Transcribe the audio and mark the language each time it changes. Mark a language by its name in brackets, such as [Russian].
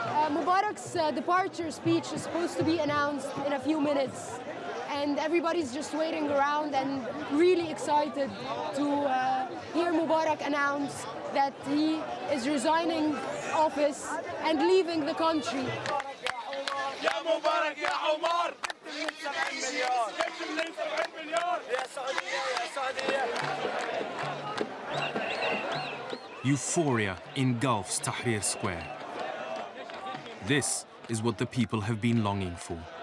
[English] Mubarak's departure speech is supposed to be announced in a few minutes, and everybody's just waiting around and really excited to hear Mubarak announce that he is resigning office and leaving the country. [Arabic] يا مبارك يا عمار جبت من 70 مليار جبت من 70 مليار يا سعودية يا سعودية. [English] Euphoria engulfs Tahrir Square. This is what the people have been longing for.